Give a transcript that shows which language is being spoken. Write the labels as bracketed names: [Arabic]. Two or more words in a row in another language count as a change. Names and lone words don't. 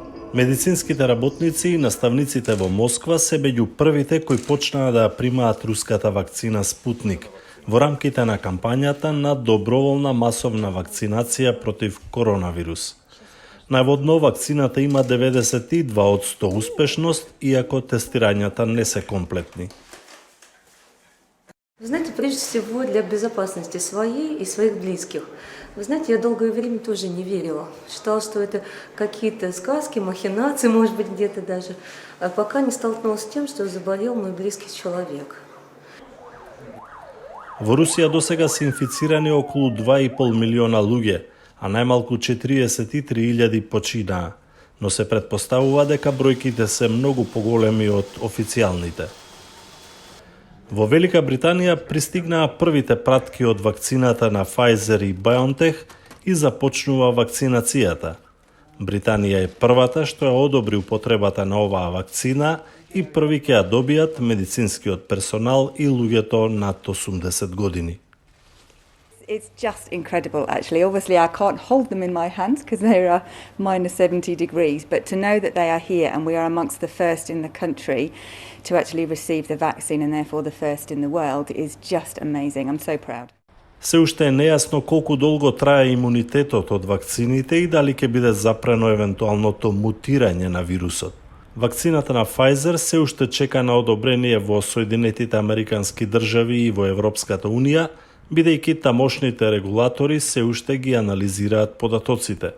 [Macedonian] Медицинските работници и наставниците во Москва се меѓу првите кои почнаа да ја примаат руската вакцина Спутник во рамките на кампањата на доброволна масовна вакцинација против коронавирус. Наводно, вакцината има 92% успешност, иако тестирањата не се комплетни. [Russian] Вы знаете, прежде всего для безопасности своей и своих близких. Вы знаете, я долгое время тоже не верила. Считала, что это какие-то сказки, махинации, может быть, где-то даже. А пока не столкнулась с тем, что заболел мой близкий человек. [Macedonian] Во Русија досега се инфицирани околу 2,5 милиона луѓе, а најмалку 43.000 починаа, но се претпоставува дека бројките се многу поголеми од официјалните. Во Велика Британија пристигнаа првите пратки од вакцината на Pfizer и BioNTech и започнува вакцинацијата. Британија е првата што ја одобри употребата на оваа вакцина и први ќе ја добијат медицинскиот персонал и луѓето над 80 години. [English] It's just incredible, actually. Obviously, I can't hold them in my hands because they are minus 70 degrees, but to know that they are here and we are amongst the first in the country to actually receive the vaccine and therefore the first in the world is just amazing. I'm so proud. [Macedonian] Се уште е нејасно колку долго трае имунитетот од вакцините и дали ќе биде запрено евентуалното мутирање на вирусот. Вакцината на Pfizer се уште чека на одобрение во Соединетите Американски држави и во Европската Унија, бидејќи тамошните регулатори се уште ги анализираат податоците.